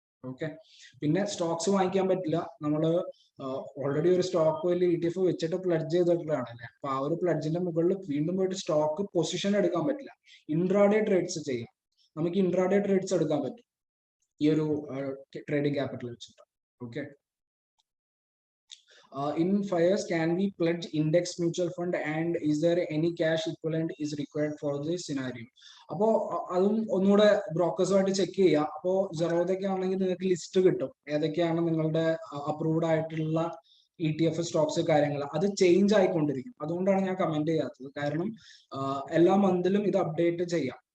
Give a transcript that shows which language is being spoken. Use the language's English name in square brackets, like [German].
[Malayalam] Okay, പിന്നെ Stokes വാങ്ങിക്കാൻ പറ്റില്ല. നമ്മൾ ഓൾറെഡി ഒരു സ്റ്റോക്ക് വലിയ ETF വെച്ചിട്ട് പ്ലഡ്ജ് ചെയ്തിട്ടുള്ളതാണല്ലേ. അപ്പൊ ആ ഒരു പ്ലഡ്ജിന്റെ മുകളിൽ വീണ്ടും പോയിട്ട് സ്റ്റോക്ക് പൊസിഷൻ എടുക്കാൻ പറ്റില്ല. ഇൻട്രാഡേ ട്രേഡ്സ് ചെയ്യാം. നമുക്ക് ഇൻട്രാഡേ ട്രേഡ്സ് എടുക്കാൻ പറ്റും ഈ ഒരു ട്രേഡിംഗ് ക്യാപിറ്റൽ വെച്ചിട്ട്. Okay, [English] In FIRES, can we pledge index mutual fund, and is there any cash equivalent is required for this scenario? [Malayalam] അപ്പോ അതും ഒന്നുകൂടെ ബ്രോക്കേഴ്സുമായിട്ട് ചെക്ക് ചെയ്യുക. അപ്പോ ജെറോദയൊക്കെ ആണെങ്കിൽ നിങ്ങൾക്ക് ലിസ്റ്റ് കിട്ടും ഏതൊക്കെയാണ് നിങ്ങളുടെ അപ്രൂവ്ഡ് ആയിട്ടുള്ള ETF സ്റ്റോക്സ് കാര്യങ്ങൾ. അത് ചേഞ്ച് ആയിക്കൊണ്ടിരിക്കും. അതുകൊണ്ടാണ് ഞാൻ കമന്റ് ചെയ്യാത്തത്. കാരണം എല്ലാ മന്തിലും ഇത് അപ്ഡേറ്റ് ചെയ്യാം.